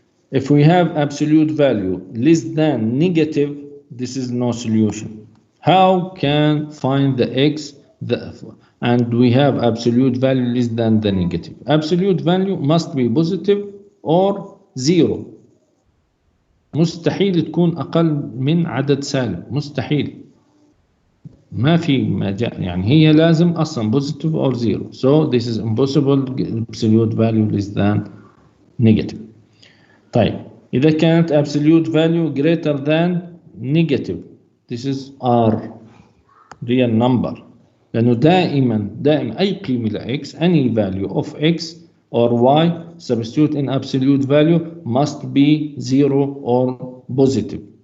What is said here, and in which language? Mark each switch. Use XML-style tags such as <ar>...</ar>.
<en>If we have absolute value less than negative, this is no solution. How can find the x and we have absolute value less than the negative? Absolute value must be positive or 0.</en> <ar>مستحيل تكون أقل من عدد سالب، مستحيل، ما في مجال، يعني هي لازم أصلا</ar> <en>positive or 0. So this is impossible. Absolute value less than negative.</en> <ar>طيب إذا كانت</ar> <en>absolute value greater than negative, this is R, real number،</en> <ar>لأنه دائما أي قيمة ل x,</ar> <en>any value of x or y substitute in absolute value must be 0 or positive.</en>